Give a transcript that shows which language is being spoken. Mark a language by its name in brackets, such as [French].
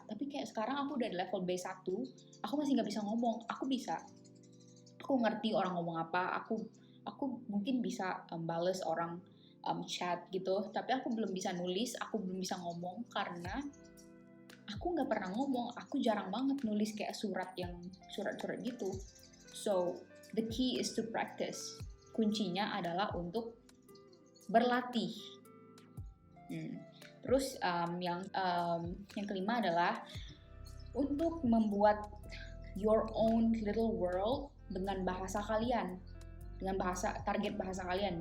[Indonesian] Tapi kayak sekarang aku udah di level B1, aku masih nggak bisa ngomong. Aku ngerti orang ngomong apa, aku mungkin bisa bales orang chat gitu, tapi aku belum bisa nulis, aku belum bisa ngomong karena aku nggak pernah ngomong. Aku jarang banget nulis kayak surat-surat gitu. [English] So the key is to practice. [Indonesian] Kuncinya adalah untuk berlatih. Terus yang kelima adalah untuk membuat [English] your own little world [Indonesian] dengan bahasa kalian, dengan target bahasa kalian.